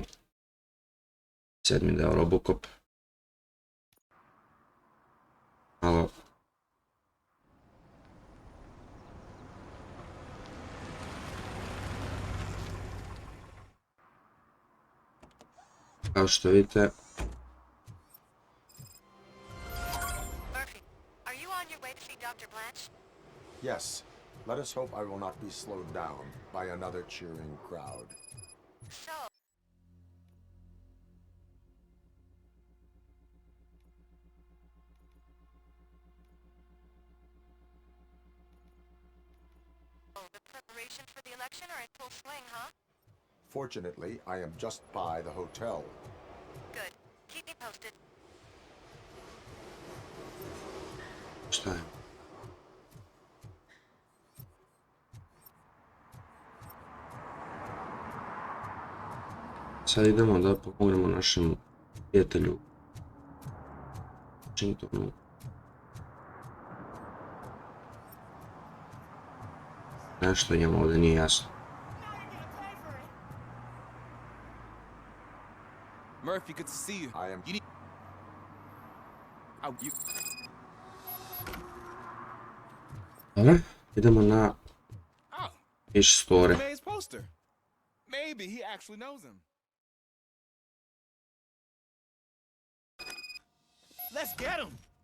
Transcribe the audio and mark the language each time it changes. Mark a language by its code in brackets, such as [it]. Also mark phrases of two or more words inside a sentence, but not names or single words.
[sr] 7. deo Robocop. Malo. Kao što vidite. [en] Yes, let us hope I will not be slowed down by another cheering crowd. The preparations for the election are in full swing, huh? Fortunately, I am just by the hotel. Good. Keep me posted. [sr] Šta je? Sad idemo da pomognemo našem prijatelju Washingtonu. Nešto njemu ovdje nije jasno. [en] Murphy, good to see you. I am... You need... Oh, you... [sr] Dobro, idemo na [en] Oh, Fish Store. May's poster. Maybe he actually knows him. Let's get him.